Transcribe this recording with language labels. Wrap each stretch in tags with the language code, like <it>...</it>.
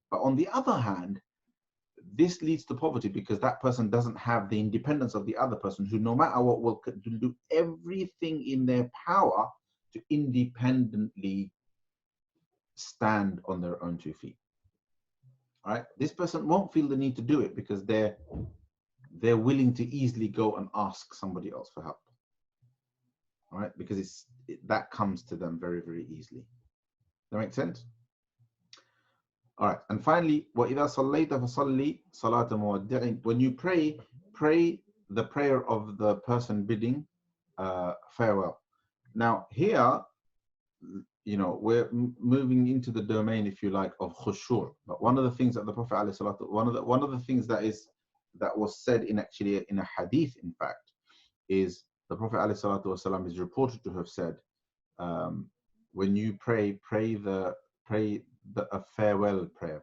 <en>But on the other hand, this leads to poverty because that person doesn't have the independence of the other person, who no matter what will do everything in their power to independently stand on their own 2 feet. All right, this person won't feel the need to do it because they're willing to easily go and ask somebody else for help. All right, because that comes to them very, very easily. That makes sense? All right, and finally,</en> <ar>وَإِذَا صَلَّيْتَ فَصَلِّ صَلَاةَ مُوَدِّعٍ.</ar> <en>When you pray the prayer of the person bidding farewell. Now here, we're moving into the domain, if you like, of khushu'. But one of the things that the Prophet one of the things that was said in a hadith, in fact, is the Prophet ﷺ is reported to have said, when you pray a farewell prayer.</en>